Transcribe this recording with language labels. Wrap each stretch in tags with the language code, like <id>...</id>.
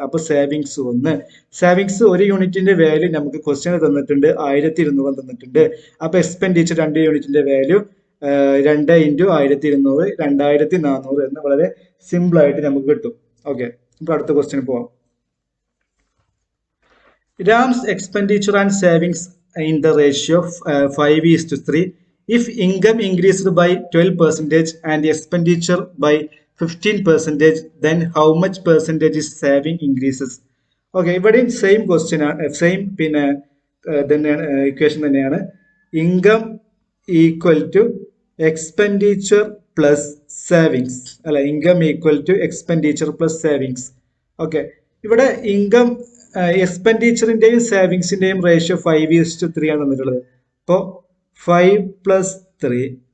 <ml>അപ്പൊ savings 1. Savings 1 യൂണിറ്റിന്റെ value നമുക്ക് ക്വസ്റ്റ്യൻ തന്നിട്ടുണ്ട് 1200 തന്നിട്ടുണ്ട്. അപ്പൊ എക്സ്പെൻഡിച്ചർ 2 യൂണിറ്റിന്റെ വാല്യൂ 2 × 1200 2400 എന്ന് വളരെ സിമ്പിൾ ആയിട്ട് നമുക്ക് കിട്ടും. ഓക്കെ, ഇപ്പൊ അടുത്ത ക്വസ്റ്റ്യൻ പോവാം.</ml> <en>Ram's expenditure and savings in the ratio of 5:3. If income increased by 12% and expenditure by 15%, then how much percentage is saving increases?</en> <ml>Okay, ഇവിടെയും സെയിം ക്വസ്റ്റ്യൻ ആണ്, സെയിം പിന്നെ തന്നെയാണ് ഇക്വേഷൻ തന്നെയാണ്. Income equal to expenditure plus savings അല്ല. Income equal to expenditure plus savings. Okay, ഇവിടെ income എക്സ്പെൻഡിച്ചറിന്റെയും സേവിങ്സിന്റെയും ratio 5:3 ആണ് തന്നിട്ടുള്ളത്. അപ്പോൾ 5 + 3</ml>